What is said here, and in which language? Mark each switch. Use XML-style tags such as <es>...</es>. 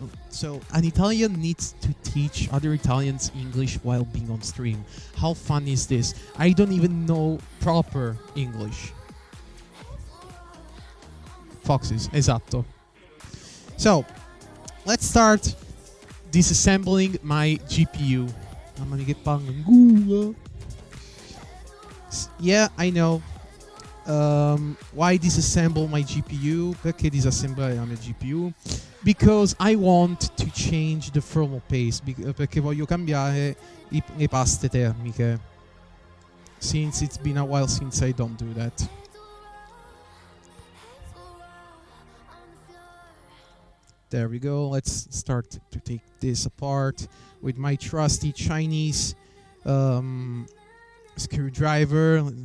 <en>So an Italian needs to teach other Italians English while being on stream. How fun is this? I don't even know proper English. Foxes, esatto. So, let's start disassembling my GPU.</en> <it>Mamma mia che palle in culo.</it> <en>Yeah, I know. Why disassemble my GPU?</en> <it>Perché disassemblare la mia GPU?</it> <en>Because I want to change the thermal paste.</en> <it>Perché voglio cambiare le paste termiche.</it> <en>Since it's been a while since I don't do that. There we go. Let's start to take this apart with my trusty Chinese screwdriver.</en>